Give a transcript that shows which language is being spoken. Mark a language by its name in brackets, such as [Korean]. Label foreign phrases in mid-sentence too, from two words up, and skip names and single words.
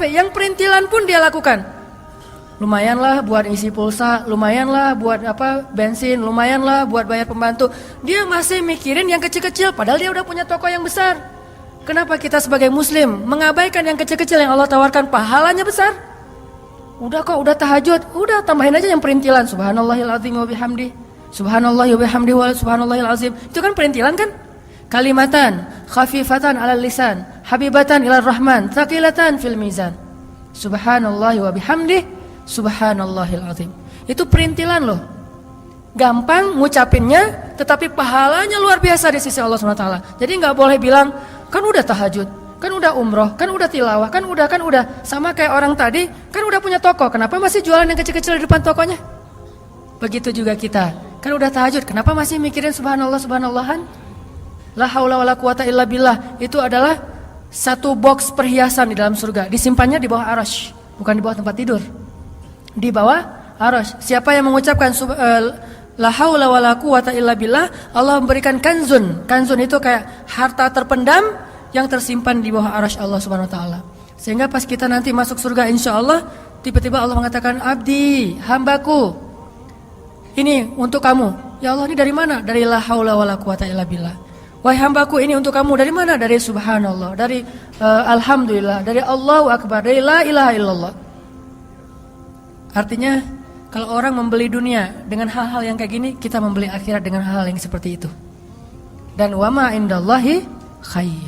[Indonesian] Yang perintilan pun dia lakukan. Lumayanlah buat isi pulsa, lumayanlah buat bensin, lumayanlah buat bayar pembantu. Dia masih mikirin yang kecil-kecil, padahal dia udah punya toko yang besar. Kenapa kita sebagai muslim mengabaikan yang kecil-kecil yang Allah tawarkan pahalanya besar? Udah kok, udah tahajud, udah tambahin aja yang perintilan. [Arabic] سبحان الله العظيم وبحمده، سبحان الله وبحمده وسبحان الله العظيم. [Indonesian] Itu kan perintilan kan? [Arabic] كلمتان خفيفتان على اللسان، حبيبتان إلى الرحمن، ثقيلتان في الميزان. سبحان الله وبحمده، سبحان الله العظيم. [Indonesian] Itu perintilan loh. Gampang ngucapinnya, tetapi pahalanya luar biasa di sisi Allah SWT. Jadi gak boleh bilang, kan udah tahajud, kan udah umroh, kan udah tilawah, kan udah. Sama kayak orang tadi, kan udah punya toko, kenapa masih jualan yang kecil-kecil di depan tokonya? Begitu juga kita, kan udah tahajud, kenapa masih mikirin subhanallah, subhanallahan? [Arabic] لا حول ولا قوة إلا بالله. [Indonesian] Itu adalah satu box perhiasan di dalam surga. Disimpannya di bawah arasy, bukan di bawah tempat tidur. Di bawah arasy. Siapa yang mengucapkan [Arabic] لا حول ولا قوة إلا بالله, [Indonesian] Allah memberikan kanzun. Kanzun itu kayak harta terpendam yang tersimpan di bawah arasy Allah [Arabic] سبحانه وتعالى. [Indonesian] Sehingga pas kita nanti masuk surga insyaallah, tiba-tiba Allah mengatakan, "Abdi, hambaku, ini untuk kamu." Ya Allah, ini dari mana? Dari [Arabic] لا حول ولا قوة إلا بالله. [Indonesian] Wahai hambaku, ini untuk kamu. Dari mana? Dari subhanallah, dari alhamdulillah, dari [Arabic] الله أكبر, [Indonesian] dari [Arabic] لا إله إلا الله. [Indonesian] Artinya kalau orang membeli dunia dengan hal-hal yang kayak gini, kita membeli akhirat dengan hal-hal yang seperti itu. [Arabic] Dan وما عند الله خير.